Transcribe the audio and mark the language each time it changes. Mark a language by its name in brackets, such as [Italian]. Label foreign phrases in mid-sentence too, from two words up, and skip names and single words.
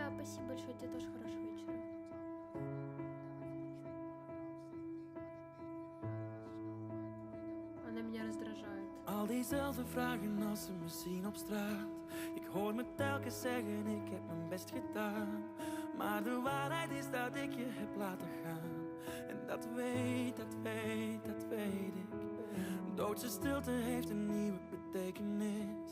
[Russian] Спасибо большое, тебе тоже хорошего вечера. Она меня раздражает. [Dutch] Al diezelfde vragen als ze me zien op straat. Ik hoor me telkens zeggen, ik heb mijn best gedaan. Maar de waarheid is dat ik je heb laten gaan. En dat weet ik. Doodse stilte heeft een nieuwe betekenis.